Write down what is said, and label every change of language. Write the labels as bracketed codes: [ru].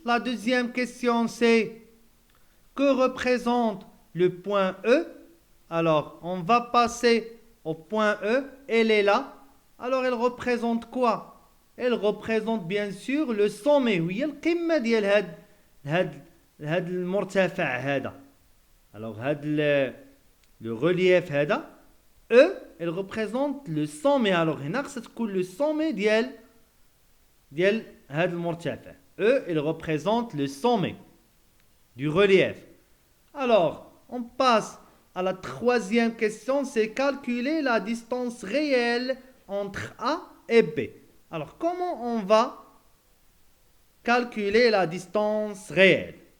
[fr] La deuxième question, c'est que représente le point E? Alors, on va passer au point E. Elle est là. Alors, elle représente quoi? Elle représente bien sûr le sommet. [ar] وهي القمة ديال هاد المرتفع هذا. [fr] Alors, le relief [ar] هذا [fr] E, elle représente le sommet. Alors, [ar] هنا خصها تكون [fr] le sommet [ar] ديال هذا المرتفع. [fr] E, elle représente le sommet du relief. Alors, on passe à la troisième question, c'est calculer la distance réelle entre A et B. Alors, comment on va calculer la distance réelle?